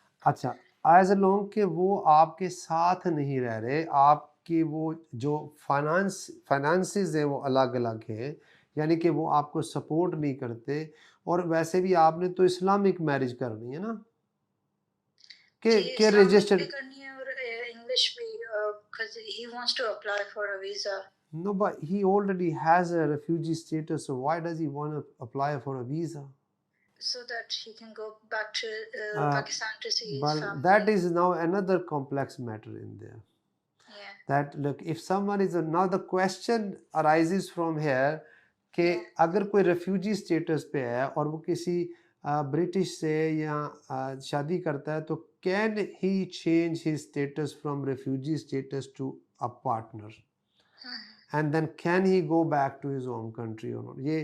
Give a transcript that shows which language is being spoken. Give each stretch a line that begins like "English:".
Hindi: अच्छा,
English: as long
Hindi: कि वो आपके साथ नहीं रह रहे, आपकी वो जो फाइनेंसेस हैं वो अलग अलग हैं, यानी कि वो आपको सपोर्ट नहीं करते, और वैसे भी आपने तो इस्लामिक मैरिज करनी है ना, कि रजिस्टर्ड करनी है, और इंग्लिश भी,
English: because he wants to apply for a visa. No, but he already has a refugee status, so why does he want to apply for a visa? So that he can go back to Pakistan to see his family. That is now another complex matter in there. Yeah. That look, if someone is now the question arises from here
Hindi: कि अगर कोई refugee status पे है और वो किसी British से या शादी करता है, तो
English: Can he change his status from refugee status to a partner, and then can he go back to his home country और not?